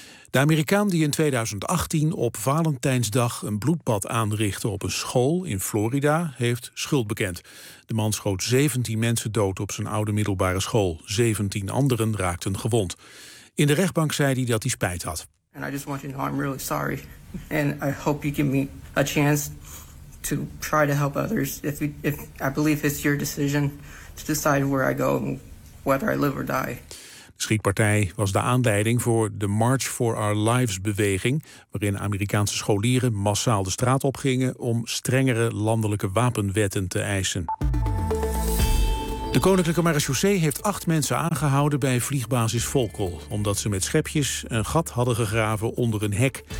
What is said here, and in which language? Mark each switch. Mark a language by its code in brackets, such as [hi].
[nl] De Amerikaan die in 2018 op Valentijnsdag een bloedbad aanrichtte op een school in Florida heeft schuld bekend. De man schoot 17 mensen dood op zijn oude middelbare school. 17 anderen raakten gewond. In de rechtbank zei hij dat hij spijt had. [en] And I just want you to know I'm really sorry and I hope you give me a chance to try to help others. If I believe it's your decision to decide where I go and whether I live or die. [nl] De schietpartij was de aanleiding voor de March for Our Lives-beweging, waarin Amerikaanse scholieren massaal de straat opgingen om strengere landelijke wapenwetten te eisen. De Koninklijke Marechaussee heeft 8 mensen aangehouden bij vliegbasis Volkel, omdat ze met schepjes een gat hadden gegraven onder een hek.